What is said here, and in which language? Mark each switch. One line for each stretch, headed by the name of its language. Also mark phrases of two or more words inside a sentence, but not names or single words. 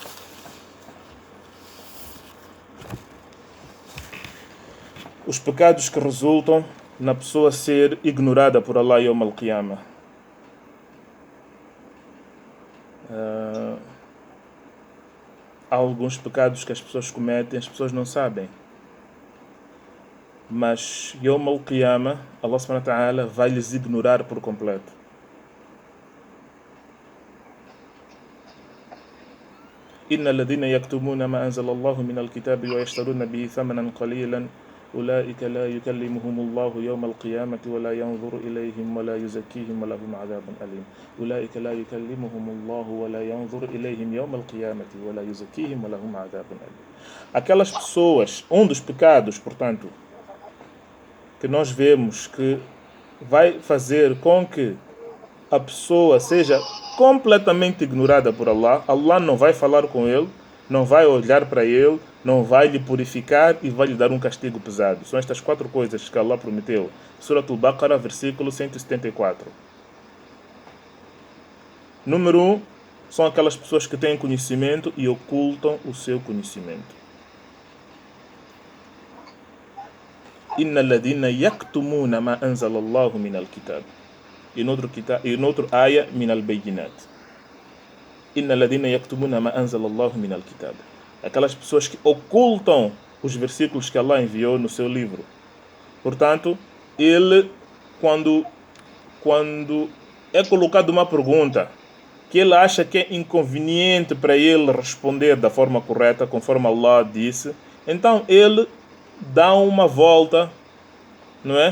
Portuguese: Os pecados que resultam na pessoa ser ignorada por Allah
Arabic: يوم القيامة.
Portuguese: Há alguns pecados que as pessoas cometem, as pessoas não sabem. Mas
Arabic: يوم القيامة, الله سبحانه وتعالى
Portuguese: vai lhes ignorar por completo.
Arabic: إن الذين يكتمون ما أنزل الله من الكتاب ويشترون به ثمنا قليلا أولئك لا يكلمهم الله يوم القيامة ولا ينظر إليهم ولا يزكيهم ولهم عذاب أليم. أولئك لا يكلمهم الله ولا ينظر إليهم يوم القيامة ولا يزكيهم ولهم عذاب أليم.
Portuguese: Aquelas pessoas, um dos pecados, portanto, que nós vemos que vai fazer com que a pessoa seja completamente ignorada por Allah, Allah não vai falar com ele, não vai olhar para ele, não vai lhe purificar e vai lhe dar um castigo pesado. São estas 4 coisas que Allah prometeu. Surah Al-Baqarah, versículo 174. Número 1, são aquelas pessoas que têm conhecimento e ocultam o seu conhecimento.
Arabic: إن الذين يكتمون ما أنزل الله من الكتاب.
Portuguese: E noutro aya,
Arabic: من البينات إن الذين يكتمون ما أنزل الله من الكتاب.
Portuguese: Aquelas pessoas que ocultam os versículos que Allah enviou no seu livro. Portanto, ele, quando é colocado uma pergunta que ele acha que é inconveniente para ele responder da forma correta, conforme Allah disse, então ele dá uma volta, não é?